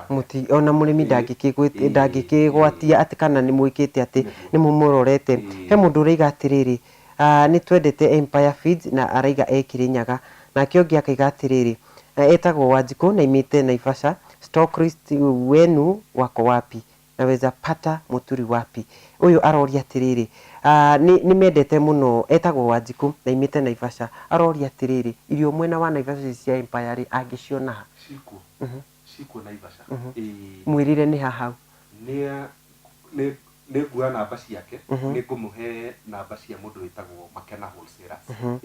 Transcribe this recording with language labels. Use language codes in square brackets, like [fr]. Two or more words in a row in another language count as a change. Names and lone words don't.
[ki] ona mũrĩmi ndangĩkĩgwatia atĩ kana nĩ mwĩkĩte atĩ nĩ mũmũrorete. He mũndũ ũraiga atĩrĩrĩ nĩ twendete Empire Feeds na araiga Kirinyaga, nake ũngĩ akaiga atĩrĩrĩ etagwo Wanjikũ na imĩte Naivasha, [sw] stockrist wenu wako wapi, naweza pata Muturi wapi? [ki] Uyu aroria atĩrĩrĩ nĩ mendete mũno, etagwo Wanjikũ na imĩte Naivasha, aroria atĩrĩrĩ irio mwena wa Naivasha cia Empire rĩ angĩciona ha? Cikuo Naivasha. Mwĩrire nĩ hahau. Nĩ nguoya namba ciake, nĩ ngũmũhe namba cia mũndũ wĩtagwo Makena Wholesalers.